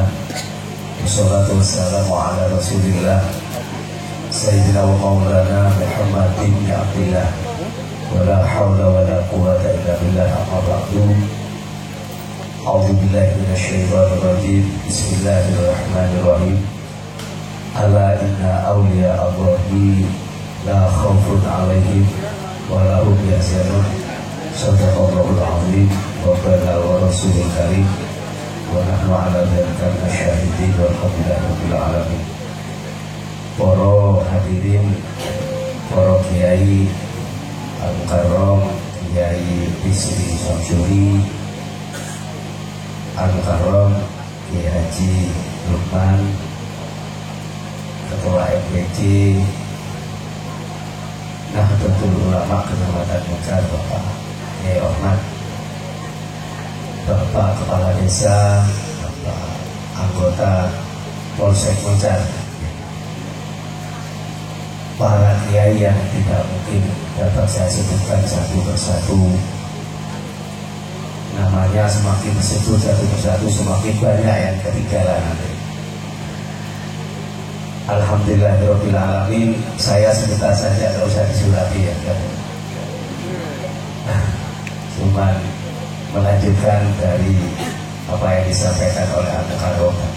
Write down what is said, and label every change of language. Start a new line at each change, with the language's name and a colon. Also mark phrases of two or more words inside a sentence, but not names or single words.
Arabic: والصلاة والسلام على رسول الله سيدنا ومولانا محمد بن عبد الله. ولا حول ولا قوة إلا بالله أما بعد. أعوذ بالله من الشيطان الرجيم. بسم الله الرحمن الرحيم. ألا إن أولياء الله لا خوف عليهم ولا هم يحزنون. صدق الله العظيم وبلغ رسوله الكريم ونحن على ذلك من الشاهدين والحمد لله رب العالمين.
Indonesian: Para hadirin, para kiai al-mukarram, Kiai Bisri Samsuri al-mukarram, Kiai Haji Lukman, Ketua MPC, Nahdlatul Ulama Kecamatan Muncar, Bapak Kiai Ahmad, Bapak Kepala Desa, Bapak Anggota Polsek Muncar, para kiai yang tidak mungkin dapat saya sebutkan satu persatu namanya, semakin disebut satu persatu semakin banyak yang ketinggalan.
Arabic: الحمد لله الرحمن الرحيم.
Indonesian: Saya sebentar saja, tidak usah disurati ya kan? Cuma melanjutkan dari apa yang disampaikan oleh Al-Mukarram tadi.